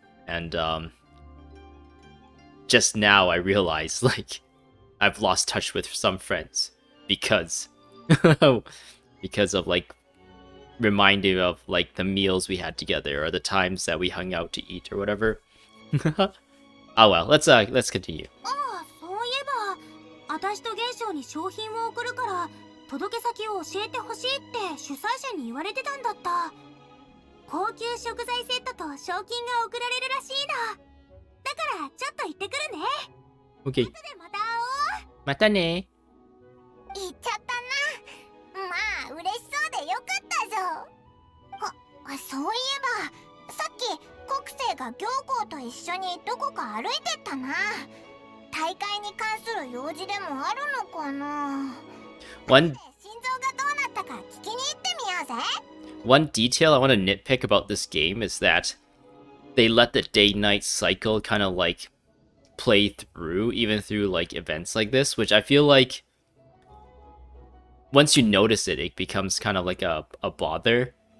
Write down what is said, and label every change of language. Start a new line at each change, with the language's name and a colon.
English: And just now I realized like I've lost touch with some friends because because of like reminding of like the meals we had together or the times that we hung out to eat or whatever. Oh well, let's continue.
Japanese: ああ、そういえば、私と元将に商品を送るから、届け先を教えてほしいって主催者に言われてたんだった。高級食材セットと賞金が送られるらしいの。だからちょっと行ってくるね。
English: OK。
Japanese: 後でまた会おう。またね。行っちゃったな。まあ嬉しそうでよかったぞ。そういえばさっき国生が行幸と一緒にどこか歩いてったな。大会に関する用事でもあるのかな。
English: One
Japanese: 心臓がどうなったか聞きに行ってみようぜ。
English: One detail I want to nitpick about this game is that they let the day-night cycle kind of like play through, even through like events like this, which I feel like once you notice it, it becomes kind of like a bother.